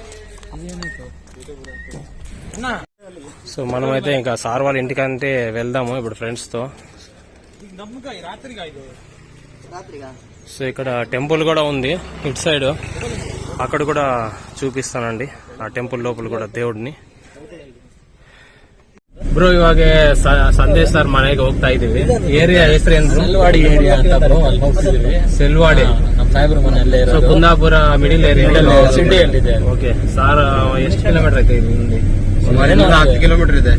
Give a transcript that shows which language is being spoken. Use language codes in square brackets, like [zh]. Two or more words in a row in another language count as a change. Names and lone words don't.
[te] సో మనమైతే ఇంకా సార్ వాళ్ళ ఇంటికి అంటే వెళ్దాము ఇప్పుడు ఫ్రెండ్స్ తో. సో ఇక్కడ టెంపుల్ కూడా ఉంది ఇటు సైడ్, అక్కడ కూడా చూపిస్తానండి ఆ టెంపుల్ లోపల కూడా దేవుడ్ని. [kn] ಬ್ರೋ ಇವಾಗ ಸಂದೇಶ್ ಸರ್ ಮನೆಗೆ ಹೋಗ್ತಾ ಇದೀವಿ. ಏರಿಯಾ ಹೆಸರು ಏನು? ಸೆಲ್ವಾಡಿ ಏರಿಯಾ ಅಂತ ಬ್ರೋ, ಅಲ್ಲಿ ಹೋಗ್ತಿದೀವಿ. ಸೆಲ್ವಾಡಿ ನಮ್ಮ ಸಾಹೇಬ್ರ ಮನೆ ಅಲ್ಲೇ ಇರೋದು. ಕುಂದಾಪುರ [en] middle area [kn] ಸಿಟಿಯಲ್ಲಿದೆ. [en] okay sir, [kn] ಎಷ್ಟು ಕಿಲೋಮೀಟರ್ ಐತೆ ಇಲ್ಲಿ? 10 ಕಿಲೋಮೀಟರ್ ಇದೆ.